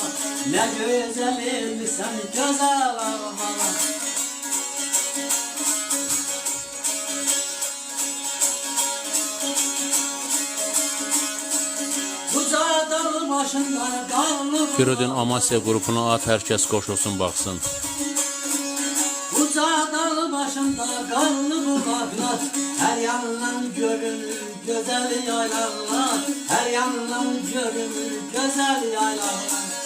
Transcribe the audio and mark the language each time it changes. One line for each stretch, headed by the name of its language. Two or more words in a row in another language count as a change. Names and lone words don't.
Turkish: Ne güzel sen güzel ağlama. Firidun Amasya grubuna at,
Azerbaijani: hər kəs qoşulsun, baxsın. Uca dağ başında qarlı bulaqlar, hər yandan görünür gözəl yaylalar, hər yandan görünür gözəl yaylalar.